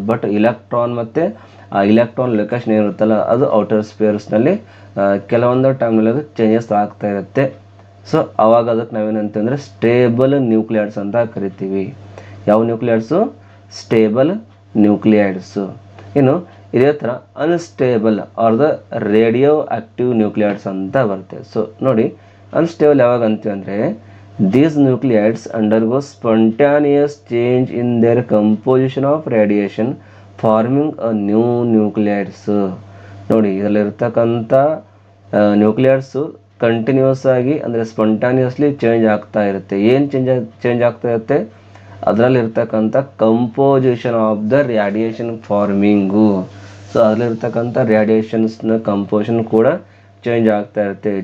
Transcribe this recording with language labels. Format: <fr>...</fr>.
<kn>But electron ಮತ್ತು ಆ electron location ಏನಿರುತ್ತಲ್ಲ ಅದು ಔಟರ್ ಸ್ಪೇರ್ಸ್ನಲ್ಲಿ ಕೆಲವೊಂದು ಟೈಮ್ನಲ್ಲಿ ಅದು ಚೇಂಜಸ್ ಆಗ್ತಾ ಇರುತ್ತೆ. ಸೊ ಅವಾಗ ಅದಕ್ಕೆ ನಾವೇನಂತಂದರೆ ಸ್ಟೇಬಲ್ ನ್ಯೂಕ್ಲಿಯೈಡ್ಸ್ ಅಂತ ಕರಿತೀವಿ. ಯಾವ ನ್ಯೂಕ್ಲಿಯೈಡ್ಸು? ಸ್ಟೇಬಲ್ ನ್ಯೂಕ್ಲಿಯೈಡ್ಸು. ಇನ್ನು ಇದೇ ಥರ unstable are the radio active ನ್ಯೂಕ್ಲಿಯೈಡ್ಸ್ ಅಂತ ಬರುತ್ತೆ. ಸೊ ನೋಡಿ ಅನ್ಸ್ಟೇಬಲ್ ಯಾವಾಗ ಅಂತೀವಿ ಅಂದರೆ</kn> <en>these nucleides undergo spontaneous change in their composition of radiation forming a new nucleides.</en> <kn>ನೋಡಿ ಇದರಲ್ಲಿರ್ತಕ್ಕಂಥ ನ್ಯೂಕ್ಲಿಯೈಡ್ಸು ಕಂಟಿನ್ಯೂಸ್ ಆಗಿ ಅಂದರೆ ಸ್ಪಂಟಾನಿಯಸ್ಲಿ ಚೇಂಜ್ ಆಗ್ತಾ ಇರುತ್ತೆ. ಏನು ಚೇಂಜ್ ಆಗ್ತಾ ಇರುತ್ತೆ? ಅದರಲ್ಲಿರ್ತಕ್ಕಂಥ</kn> <en>Composition of the radiation farming.</en> <kn>So ಅದರಲ್ಲಿರ್ತಕ್ಕಂಥ ರೇಡಿಯೇಷನ್ಸ್ನ composition ಕೂಡ ಚೇಂಜ್ ಆಗ್ತಾ ಇರುತ್ತೆ.</kn>